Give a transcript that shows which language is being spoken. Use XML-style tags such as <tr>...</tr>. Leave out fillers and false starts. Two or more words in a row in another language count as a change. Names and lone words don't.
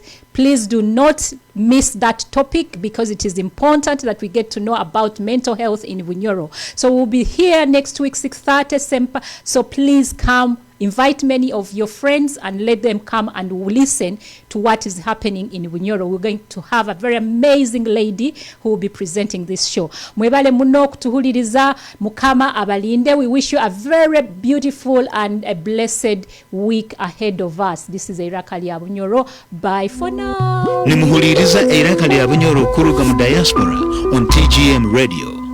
<en>Please do not miss that topic because it is important that we get to know about mental health in Bunyoro. So we'll be here next week, 6:30. So please come. Invite many of your friends and let them come and listen to what is happening in Bunyoro. We're going to have a very amazing lady who will be presenting this show.</en> <nyo>Mwebale muno kutuhuliriza, mukama abalinde.</nyo> <en>We wish you a very beautiful and a blessed week ahead of us. This is Irakali ya Bunyoro. Bye for now.</en> <nyo>Nimuhuliriza Irakali ya Bunyoro kuruga mu Diaspora on TGM Radio.</nyo>